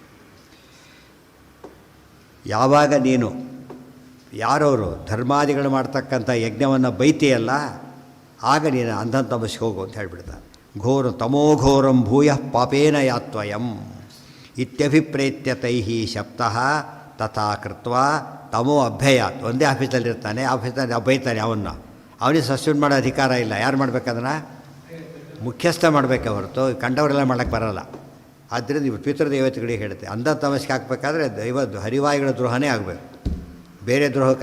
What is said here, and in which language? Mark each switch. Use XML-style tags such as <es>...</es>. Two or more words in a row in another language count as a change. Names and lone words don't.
<kn>ಯಾವಾಗ ನೀನು ಯಾರವರು ಧರ್ಮಾದಿಗಳು ಮಾಡ್ತಕ್ಕಂಥ ಯಜ್ಞವನ್ನು ಬೈತೀಯಲ್ಲ, ಆಗ ನೀನು ಅಂಧನ್ ತಮಸ್ಸಿಗೆ ಹೋಗು ಅಂತ ಹೇಳಿಬಿಡ್ತಾರೆ.</kn> <sa>ಘೋರ ತಮೋಘೋರಂ ಭೂಯ ಪಾಪೇನ ಯಾತ್ವಯಂ ಇತ್ಯಭಿಪ್ರೇತ್ಯ ತೈಹಿ ಶಬ್ದಃ ತಥಾ ಕೃತ್ವ ತಮೋ ಅಭ್ಯಯಾತ್.</sa> <kn>ಒಂದೇ ಆಫೀಸಲ್ಲಿರ್ತಾನೆ, ಆಫೀಸಲ್ಲಿ ಬೈತಾನೆ ಅವನಿಗೆ ಸಸ್ಪೆಂಡ್ ಮಾಡೋ ಅಧಿಕಾರ ಇಲ್ಲ. ಯಾರು ಮಾಡಬೇಕದನ್ನು? ಮುಖ್ಯಸ್ಥ ಮಾಡಬೇಕೆ ಹೊರತು ಕಂಡವರೆಲ್ಲ ಮಾಡೋಕ್ಕೆ ಬರೋಲ್ಲ. ಆದ್ದರಿಂದ ಇವು ಪಿತೃದೇವತೆಗಳಿಗೆ ಹೇಳುತ್ತೆ. ಅಂಧ ತಮಸ್ಸಿಗೆ ಹಾಕಬೇಕಾದ್ರೆ ಹರಿವಾಯುಗಳ ದ್ರೋಹನೇ ಆಗಬೇಕು, ಬೇರೆ ದ್ರೋಹಕ್ಕೆ.</kn>